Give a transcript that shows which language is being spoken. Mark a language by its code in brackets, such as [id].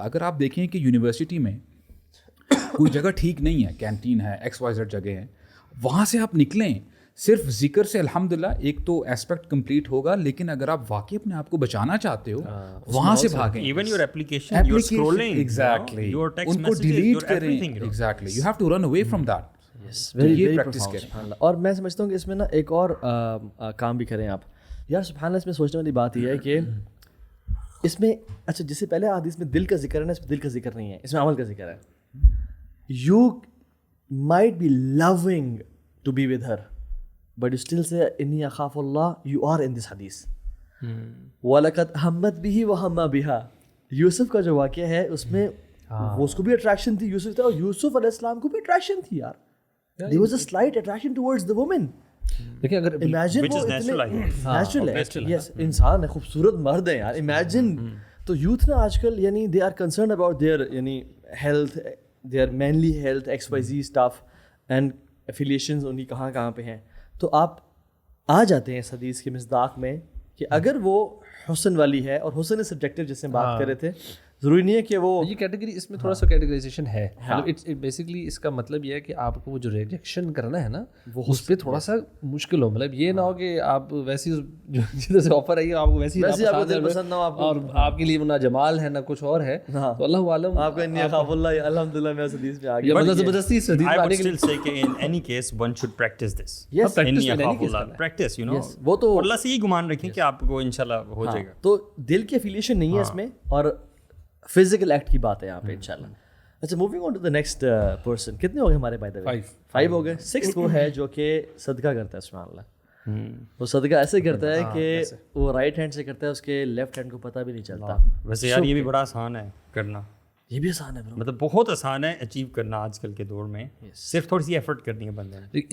[ur] اگر آپ دیکھیں کہ یونیورسٹی میں کوئی جگہ ٹھیک نہیں ہے, کینٹین ہے, XYZ جگہ ہے, وہاں سے آپ نکلیں, صرف ذکر سے الحمدللہ ایک تو ایسپیکٹ کمپلیٹ ہوگا, لیکن اگر آپ واقعی اپنے آپ کو بچانا چاہتے ہو وہاں سے بھاگیں. [en] even your application, your scrolling, exactly, your text [ur] in کو [en] messages, [ur] ڈیلیٹ کریں. [en] Exactly, you have to run away from that. [ur] یہ پریکٹس کریں. اور میں سمجھتا ہوں کہ اس میں نا ایک اور کام بھی کریں آپ یار. سبحان اللہ, اس میں سوچنے والی بات یہ ہے کہ اس میں, اچھا جس سے پہلے حدیث میں دل کا ذکر ہے نا, اس میں دل کا ذکر نہیں ہے, اس میں عمل کا ذکر ہے. [en] you might be long to be with her, but you still say [ar] inni akhafu Allah, [en] you are in this hadith. [ar] وَلَقَدْ هَمَّتْ بِهِ وَهَمَّ بِهَا. [ur] یوسف کا جو واقعہ ہے اس میں وہ اس کو بھی اٹریکشن تھی یوسف تھا, اور یوسف علیہ السلام کو بھی اٹریکشن تھی یار. [en] there was a slight attraction towards the woman. [ur] لیکن اگر [en] imagine which is [ur] natural ہے, yes, انسان ہے, خوبصورت مرد ہے یار. [en] imagine [ur] تو یوتھ نا آج کل یعنی [en] they are concerned about their یعنی health, their manly health, XYZ stuff and affiliations [ur] ان کی کہاں پہ ہیں. تو آپ آ جاتے ہیں اس حدیث کے مصداق میں کہ اگر وہ حسن والی ہے, اور حسن سبجیکٹیو جس سے بات کر رہے تھے, ضروری نہیں ہے کہ وہ یہ کیٹیگری, اس میں تھوڑا سا کیٹیگرائزیشن ہے. بیسکلی اس کا مطلب یہ ہے کہ آپ کو وہ جو ریجیکشن کرنا ہے نا, وہ اس پہ تھوڑا سا مشکل ہو. مطلب یہ نہ ہو کہ آپ ویسی جدھر سے آفر آئی آپ کو ویسی پسند نہ ہو, اور آپ کے لیے نہ جمال ہے نہ کچھ اور ہے, تو اللہ عالم آپ کا [ar] انی اخاف اللہ. [ur] الحمدللہ میں اس حدیث میں آ گیا. مطلب زبردستی اس حدیث [en] I [ur] میں [en] would [ur] آنے کے لیے [en] still say کہ in any case one should practice this. Yes, [ar] Inni akhafu Allah, [en] practice, you know. [ur] وہ تو اللہ سے یہ گمان رکھیں کہ آپ کو انشاءاللہ ہو جائے گا. تو دل کی افیلیشن نہیں ہے اس میں, اور فزیکل ایکٹ کی بات ہے یہاں پہ انشاءاللہ. [en] اچھا, moving on to the next person. [ur] کتنے ہو گئے ہمارے بائی دا وے؟ 5 ہو گئے. 6 وہ ہے جو کہ صدقہ کرتا ہے. سبحان اللہ. وہ صدقہ ایسے کرتا ہے کہ وہ رائٹ ہینڈ سے کرتا ہے, اس کے لیفٹ ہینڈ کو پتہ بھی نہیں چلتا. ویسے یار یہ بھی بڑا آسان ہے کرنا, یہ بھی آسان ہے برو, مطلب بہت آسان ہے اچیو کرنا آج کل کے دور میں. صرف تھوڑی سی ایفرٹ کرنی ہے بندے نے.